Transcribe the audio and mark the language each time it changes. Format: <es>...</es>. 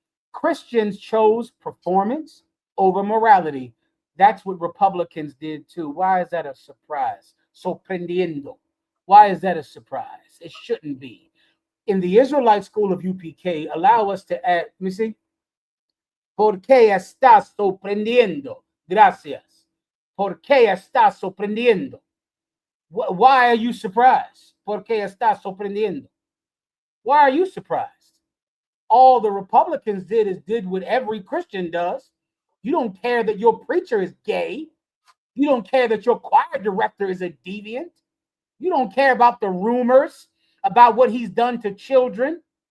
<en>Christians chose performance over morality. That's what Republicans did too. Why is that a surprise?</en> <es>Sorprendiendo.</es> <en>Why is that a surprise? It shouldn't be. In the Israelite school of UPK, allow us to add, let me see.</en> <es>¿Por qué estás sorprendiendo? Gracias. ¿Por qué estás sorprendiendo?</es> <en>Why are you surprised?</en> <es>¿Por qué estás sorprendiendo?</es> <en>Why are you surprised? All the Republicans did what every Christian does. You don't care that your preacher is gay. You don't care that your choir director is a deviant. You don't care about the rumors about what he's done to children.</en>